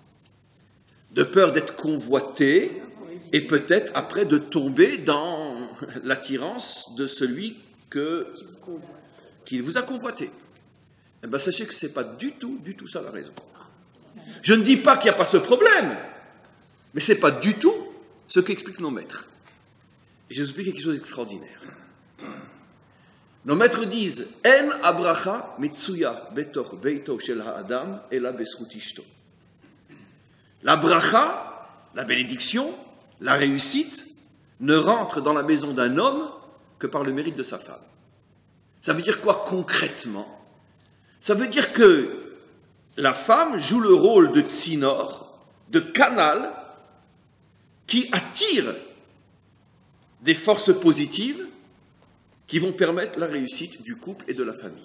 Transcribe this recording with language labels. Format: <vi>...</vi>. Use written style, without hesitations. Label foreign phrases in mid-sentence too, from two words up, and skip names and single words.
<fr>De peur d'être convoité et peut-être après de tomber dans l'attirance de celui qui vous a convoité. Eh bien, sachez que ce n'est pas du tout ça la raison. Je ne dis pas qu'il n'y a pas ce problème, mais ce n'est pas du tout ce qu'expliquent nos maîtres. Et je vous explique quelque chose d'extraordinaire. Nos maîtres disent</fr> <he>אין הברכה מצויה בתוך ביתו של האדם אלא בזכות אשתו.</he> <fr>La bracha, la bénédiction, la réussite, ne rentre dans la maison d'un homme que par le mérite de sa femme. Ça veut dire quoi concrètement? Ça veut dire que la femme joue le rôle de tsinor, de canal, qui attire des forces positives qui vont permettre la réussite du couple et de la famille.</fr>